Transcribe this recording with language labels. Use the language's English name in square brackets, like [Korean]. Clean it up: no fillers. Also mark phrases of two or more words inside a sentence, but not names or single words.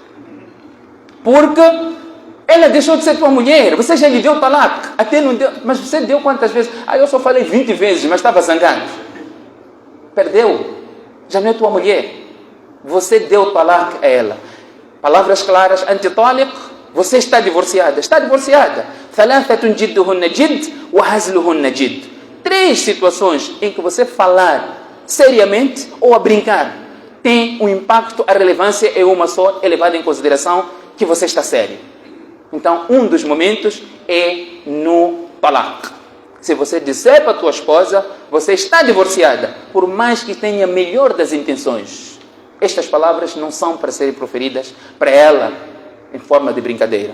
[Portuguese] Porque ela deixou de ser tua mulher, você já lhe deu talaq, até não deu, mas você deu quantas vezes? Eu só falei 20 vezes, mas estava zangado. Perdeu, já não é tua mulher. Você deu talaq a ela. Palavras claras, antitaliq, você está divorciada. Está divorciada. [Arabic] ثلاث جدهن جد وهزلهن جد. [Portuguese] 3 situações em que você falar seriamente ou a brincar tem um impacto, a relevância é uma só, é levada em consideração que você está sério. Então, um dos momentos é no talaq. Se você disser para a tua esposa, você está divorciada, por mais que tenha a melhor das intenções, estas palavras não são para serem proferidas para ela em forma de brincadeira.